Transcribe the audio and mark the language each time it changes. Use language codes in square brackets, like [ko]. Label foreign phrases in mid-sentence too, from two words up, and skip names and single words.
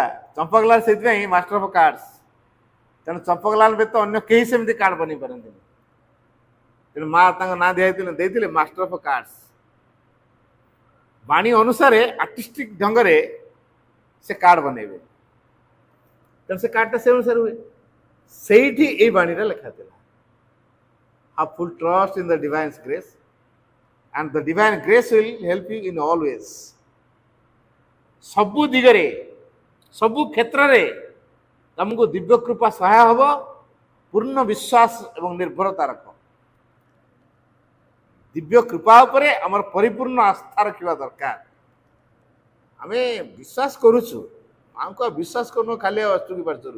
[or] ଚମ୍ପକଲାଲ ସେଇଥିପାଇଁ ମାଷ୍ଟର ଅଫ୍ କାର୍ଡସ୍। ତେଣୁ ଚମ୍ପକଲାଲ ବ୍ୟତୀତ ଅନ୍ୟ କେହି ସେମିତି କାର୍ଡ ବନେଇ ପାରନ୍ତିନି। ତେଣୁ ମା ତାଙ୍କ ନାଁ ଦେଇଥିଲେ ମାଷ୍ଟର ଅଫ୍ କାର୍ଡସ୍। ବାଣୀ ଅନୁସାରେ ଆର୍ଟିଷ୍ଟିକ ଢଙ୍ଗରେ ସେ କାର୍ଡ ବନେଇବେ। ତେଣୁ ସେ କାର୍ଡଟା ସେ ଅନୁସାରେ ହୁଏ। ସେଇଠି ଏଇ ବାଣୀରେ ଲେଖା ଥିଲା, [en] have full trust in the divine grace and the divine grace will help you in all ways। [or] ସବୁ ଦିଗରେ, ସବୁ କ୍ଷେତ୍ରରେ ତମକୁ ଦିବ୍ୟ କୃପା ସହାୟ ହବ ପୂର୍ଣ୍ଣ ବିଶ୍ୱାସ ଏବଂ ନିର୍ଭରତା ରଖ। ଦିବ୍ୟ କୃପା ଉପରେ ଆମର ପରିପୂର୍ଣ୍ଣ ଆସ୍ଥା ରଖିବା ଦରକାର। ଆମେ ବିଶ୍ୱାସ କରୁଛୁ, ମାଙ୍କୁ ଆଉ ବିଶ୍ୱାସ କରୁନୁ ଖାଲି ଅଚୁକି ପାରୁଛୁ।